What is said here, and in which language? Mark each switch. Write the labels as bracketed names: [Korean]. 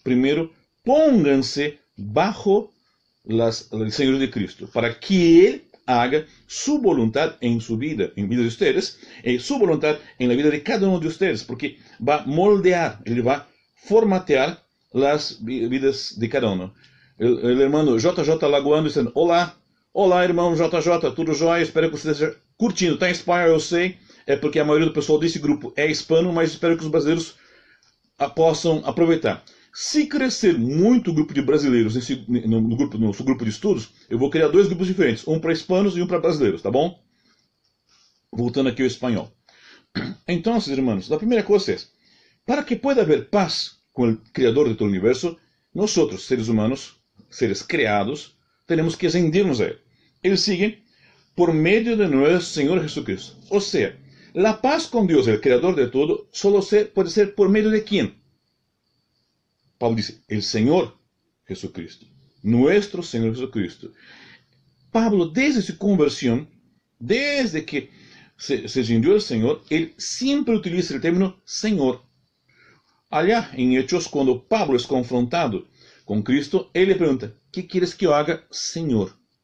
[Spanish] Primero, pónganse bajo el señorío de Cristo, para que Él haga su voluntad en su vida, en la vida de ustedes, y su voluntad en la vida de cada uno de ustedes, porque va a moldear, Él va a formatear las vidas de cada uno. [Portuguese] el hermano JJ Lagoano dizendo: olá, olá irmão JJ, tudo jóia? Espero que você esteja curtindo. Está em espanhol, eu sei, é porque a maioria do pessoal desse grupo é hispano, mas espero que os brasileiros possam aproveitar. Se crescer muito o grupo de brasileiros no nosso grupo de estudos, eu vou criar 2 grupos diferentes, um para hispanos e um para brasileiros, tá bom? Voltando aqui ao espanhol. Então, irmãos, a primeira coisa é, [Spanish] para que pueda haber paz [Portuguese] com o Criador de todo o universo, nós, seres humanos, seres criados, temos que rendirnos a Ele. Ele sigue por meio de nosso Senhor Jesucristo. Ou seja, a paz com Deus, o Criador de todo, solo pode ser por meio de quem? [Spanish] Paulo dice, el Señor Jesucristo, nuestro Señor Jesucristo. Pablo, desde su conversión, desde que se rindió al Señor, él siempre utiliza el término Señor. Allá en Hechos, cuando Pablo es confrontado con Cristo, él le pregunta, ¿qué quieres que yo haga, Señor?